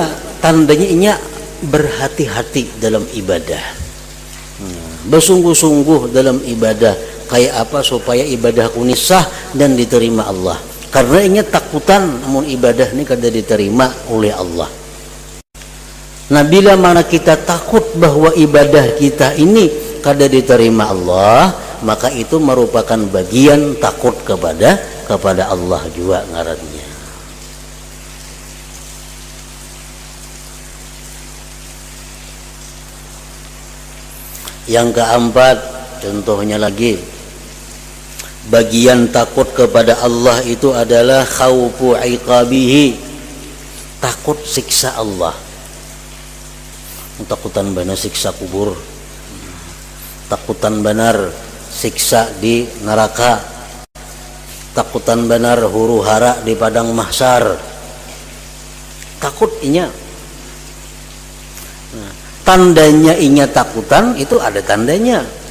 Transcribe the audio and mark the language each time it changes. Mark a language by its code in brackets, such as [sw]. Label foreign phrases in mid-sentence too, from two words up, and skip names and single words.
[bjn] Tandanya inya berhati-hati dalam ibadah, bersungguh-sungguh dalam ibadah. Kayak apa supaya ibadahku ini sah dan diterima Allah? Karena inya takutan namun ibadah ini kada diterima oleh Allah. Nah, bila mana kita takut bahwa ibadah kita ini kada diterima Allah, maka itu merupakan bagian takut kepada Allah juga ngarannya. [id] Yang keempat, contohnya lagi, bagian takut kepada Allah itu adalah [ar] khaufu iqabihi, [id] takut siksa Allah. [bjn] Takutan bana siksa kubur, takutan benar siksa di neraka, takutan benar huru hara di padang mahsyar. Takut inya. Nah, tandanya inya takutan itu ada tandanya.